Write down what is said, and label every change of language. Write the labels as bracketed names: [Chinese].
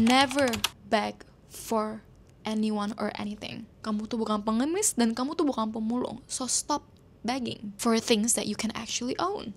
[English] Never beg for anyone or anything. [Indonesian] Kamu tuh bukan pengemis dan kamu tuh bukan pemulung. [English] So stop begging for things that you can actually own.